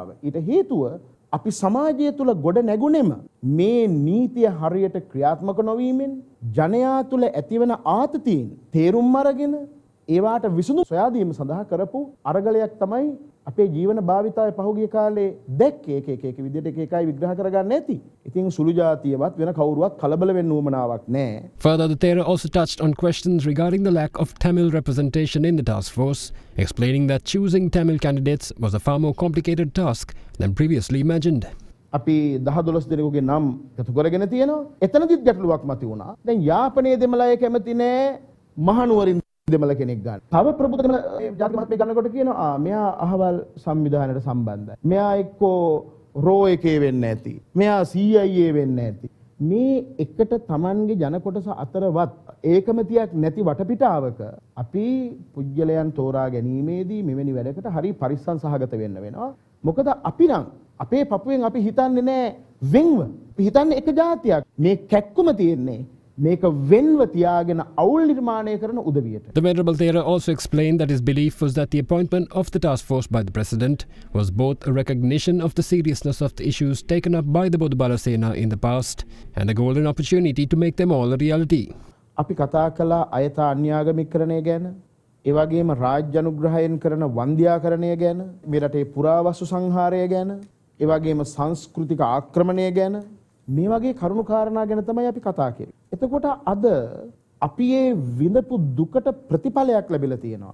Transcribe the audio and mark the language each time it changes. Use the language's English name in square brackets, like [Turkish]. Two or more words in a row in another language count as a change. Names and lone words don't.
[Sinhala] ඊට හේතුව අපි සමාජය තුළ ගොඩ නැගුණෙම මේ නීතිය හරියට ක්‍රියාත්මක නොවීමෙන් ජනයා තුළ ඇතිවන ආතතීන් තේරුම් අරගෙන ඒවාට විසඳුම් සොයා දීම සඳහා කරපු අරගලයක් තමයි අපේ ජීවන භාවිතාවේ පහුගිය කාලේ දැක්කේ එක විදිහට එකයි විග්‍රහ කරගන්න ඇති. ඉතින් සුළු ජාතියවත් වෙන කවුරුවත් කලබල වෙන්න උවමනාවක් නැහැ. [English] Further, the Thera also touched on questions regarding the lack of Tamil representation in the task force, explaining that choosing Tamil candidates was a far more complicated task than previously imagined. [Sinhala] අපි 10-12 දෙනෙකුගේ නම් එකතු කරගෙන තියෙනවා. එතනදිත් ගැටලුවක් මතුව වුණා. දැන් යාපනයේ දෙමළ අය කැමති නැහැ මහනුවරින් දෙමළ කෙනෙක් ගන්න. තව ප්‍රබුද්ධ දෙමළ ජාතික මහත්මිය ගන්නකොට කියනවා මෙයා අහවල් සංවිධානයට සම්බන්ධයි. මෙයා එක්කෝ රෝ එකේ වෙන්න ඇති. මෙයා CIA වෙන්න ඇති. මේ එකට Tamanගේ ජන කොටස අතරවත් ඒකමතියක් නැති වටපිටාවක අපි පුජ්‍යලයන් තෝරා ගැනීමේදී මෙවැනි වැඩකට හරි පරිස්සම් සහගත වෙන්න වෙනවා. මොකද අපි නම් අපේ පපුවෙන් අපි හිතන්නේ නැහැ වෙන්ව. අපි හිතන්නේ එක ජාතියක්. මේ කැක්කුම තියෙන්නේ මේක වෙන්ව තියාගෙන අවුල් නිර්මාණය කරන උදවියට. [English] The Venerable Thera also explained that his belief was that the appointment of the task force by the President was both a recognition of the seriousness of the issues taken up by the Bodubala Sena in the past and a golden opportunity to make them all a reality. [Sinhala] අපි කතා කළා අයථා අන්‍යාගමිකරණය ගැන, ඒ වගේම රාජ්‍ය අනුග්‍රහයෙන් කරන වන්ද්‍යාකරණය ගැන, මේ රටේ පුරාවස්තු සංහාරය ගැන, ඒ වගේම සංස්කෘතික ආක්‍රමණය ගැන, මේ වගේ කරුණු කාරණා ගැන තමයි අපි කතා කරේ. එතකොට අද අපි මේ විඳපු දුකට ප්‍රතිඵලයක් ලැබිලා තියෙනවා.